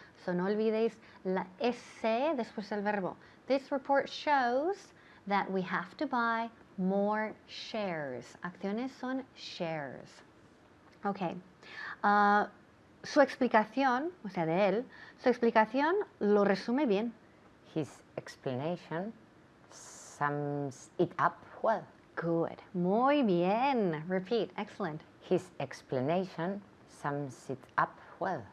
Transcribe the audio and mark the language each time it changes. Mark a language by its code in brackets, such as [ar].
[es] So no olvidéis la S después del verbo. [en] This report shows that we have to buy more shares. [es] Acciones son shares. Okay. Su explicación, o sea, de él, su explicación lo resume bien. [en] His explanation sums it up well. Good. [es] Muy bien. [en] Repeat. Excellent. His explanation sums it up well.